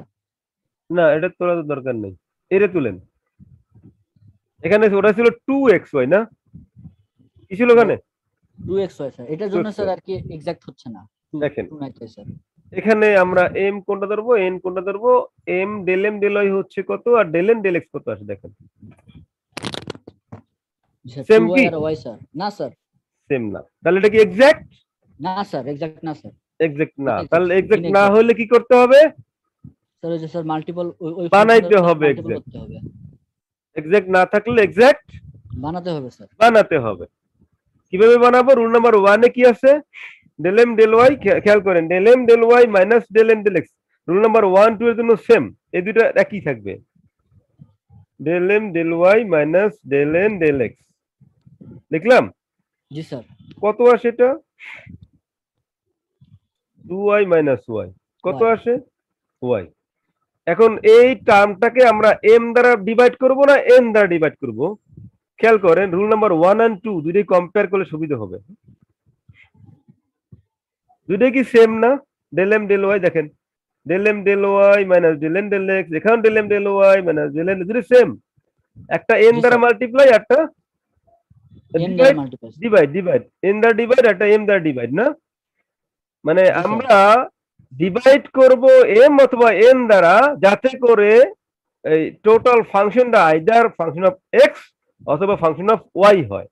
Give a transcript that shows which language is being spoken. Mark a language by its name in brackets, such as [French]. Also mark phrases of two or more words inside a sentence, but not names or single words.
[Bangla] না, এটা তোলা তো দরকার নেই, এটা তুলেন। এখানে ওটা ছিল 2xy, না কি ছিল ওখানে? 2xy স্যার। এটার জন্য 2xy স্যার আর কি এক্সাক্ট হচ্ছে না। দেখেন। 2 নাই তাই স্যার। এখানে আমরা m কোনটা ধরবো, n কোনটা ধরবো, [English] m del m del y [Bangla] হচ্ছে কত, আর [English] del n del x [Bangla] কত আসে দেখেন। জি স্যার। [English] Same 2y [Bangla] কি? আর y স্যার। না স্যার। সেম না, তাহলে এটা কি এক্সাক্ট? না স্যার, এক্সাক্ট না স্যার। এক্সাক্ট না, [English] Inexact, [Bangla] তাহলে এক্সাক্ট না [English] inexact। [Bangla] হলে কি করতে হবে? স্যার ওই যে স্যার মাল্টিপল ওই বানাইতে হবে [English] multiple exact। [Bangla] করতে হবে। এক্সাক্ট না থাকলে এক্সাক্ট বানাতে হবে স্যার। বানাতে হবে। কিভাবে বানাবো? [English] rule number [Bangla] 1 এ কি আছে? [English] del m del y, [Bangla] খেয়াল করেন, [English] del m del y [Bangla] মাইনাস [English] del n del x। rule number [Bangla] 1 2 এর জন্য সেম, এই দুটো একই থাকবে। [English] del m del y [Bangla] মাইনাস [English] del n del x [Bangla] লিখলাম। জি স্যার। কত আসে এটা? 2y মাইনাস y, কত [English] Y। [Bangla] আসে? y। এখন এই টার্মটাকে আমরা m দ্বারা ডিভাইড করব না n দ্বারা ডিভাইড করব? খেয়াল করেন, [English] rule number 1 and 2 [Bangla] দুটোই কম্পেয়ার করলে সুবিধা হবে। দুটোই কি সেম না? [English] del m del y [Bangla] দেখেন, [English] del m del y [Bangla] মাইনাস [English] del n del x, [Bangla] এখানে [English] del m del y [Bangla] মাইনাস [English] del n, [Bangla] দুটোই সেম। একটা n জি দ্বারা স্যার। মাল্টিপ্লাই, একটা n দ্বারা মাল্টিপ্লাই। ডিভাইড, ডিভাইড, n দ্বারা ডিভাইড, একটা m দ্বারা ডিভাইড, না মানে জি স্যার। আমরা ডিভাইড করব m অথবা n দ্বারা, যাতে করে এই টোটাল ফাংশনটা আইদার [English] function of x [Bangla] অথবা [English] function of y [Bangla] হয়।